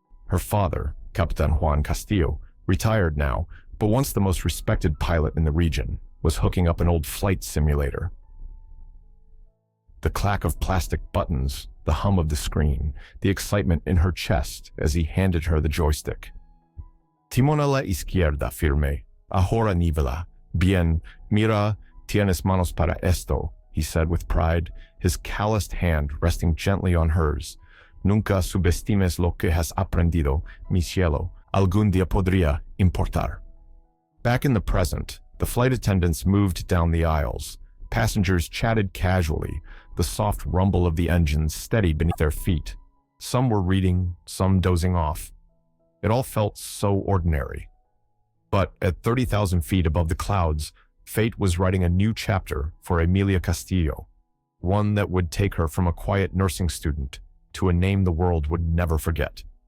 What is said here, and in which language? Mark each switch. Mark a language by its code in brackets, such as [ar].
[en] Her father, Capitan Juan Castillo, retired now, but once the most respected pilot in the region, was hooking up an old flight simulator. The clack of plastic buttons, the hum of the screen, the excitement in her chest as he handed her the joystick. [es] Timón a la izquierda, firme. Ahora nívela. Bien. Mira, tienes manos para esto, [en] he said with pride, his calloused hand resting gently on hers. [es] Nunca subestimes lo que has aprendido, mi cielo. Algún día podría importar. [en] Back in the present, the flight attendants moved down the aisles. Passengers chatted casually, the soft rumble of the engines steady beneath their feet. Some were reading, some dozing off. It all felt so ordinary. But at 30,000 feet above the clouds, fate was writing a new chapter for Emilia Castillo, one that would take her from a quiet nursing student to a name the world would never forget.